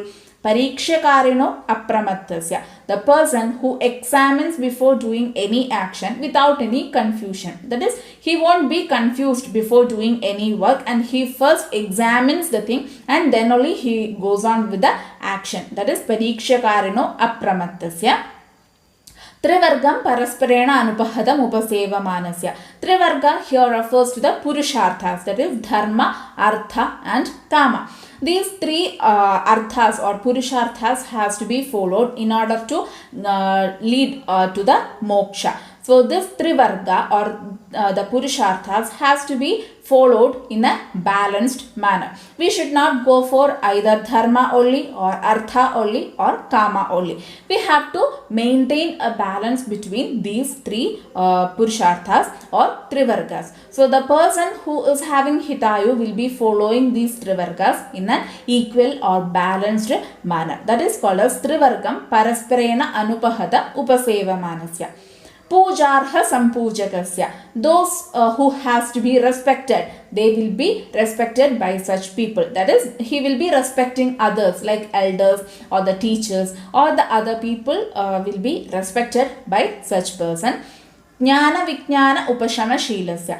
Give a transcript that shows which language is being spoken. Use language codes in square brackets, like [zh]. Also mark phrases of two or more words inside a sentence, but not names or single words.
[sa] Parikshakarino apramattasya, [en] the person who examines before doing any action without any confusion. That is, he won't be confused before doing any work, and he first examines the thing and then only he goes on with the action. That is [sa] parikshakarino apramattasya. Trivargam parasparena anupahatam upasevamanasya. [en] Trivarga here refers to the Purusharthas, that is Dharma, Artha and Kama. These three arthas or purusharthas has to be followed in order to lead to the moksha. So this trivarga or the purusharthas has to be followed in a balanced manner. We should not go for either dharma only or artha only or kama only. We have to maintain a balance between these three purusharthas or trivargas. So the person who is having hitayu will be following these trivargas in an equal or balanced manner. That is called as [sa] trivargam parasparena anupahata upasevamanasya. Pujarha sampujakasya. [en] Those who has to be respected, they will be respected by such people. That is, he will be respecting others like elders or the teachers, or the other people will be respected by such person. [sa] Jnana Vijnana Upashama Shilasya.